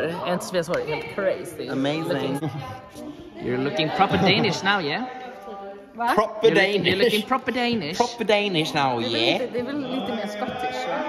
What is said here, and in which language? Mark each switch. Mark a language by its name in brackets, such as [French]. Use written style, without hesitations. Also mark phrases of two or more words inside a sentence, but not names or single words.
[Swedish] Är inte Sofias hår helt crazy? [English] Amazing. You're looking proper Danish now, yeah? [Swedish] Va? [English] Proper Danish. You're looking proper Danish. Proper Danish now, yeah. [Danish] Det er vel lite mere skottish, va?